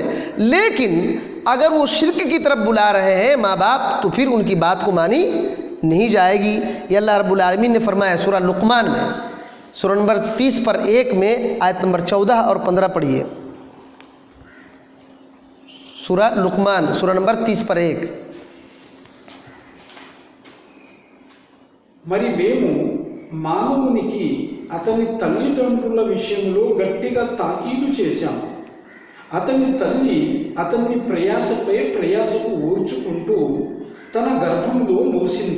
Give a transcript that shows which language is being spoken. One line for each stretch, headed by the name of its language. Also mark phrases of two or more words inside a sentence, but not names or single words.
Urdu: لیکن اگر وہ شرک کی طرف بلا رہے ہیں ماں باپ، تو پھر ان کی بات کو مانی نہیں جائے گی۔ یہ اللہ رب العالمین نے فرمایا سورہ لقمان میں، سورہ نمبر 30/1 میں آیت نمبر 14 اور 15 پڑھیے۔ سورہ لقمان سورہ نمبر 30/1۔
Telugu: మరి మేము మానవునికి అతని తల్లిదండ్రుల విషయంలో గట్టిగా తాకీదు చేశాము। అతని తల్లి అతన్ని ప్రయాసపై ప్రయాసకు ఓర్చుకుంటూ తన గర్భంలో మోసింది।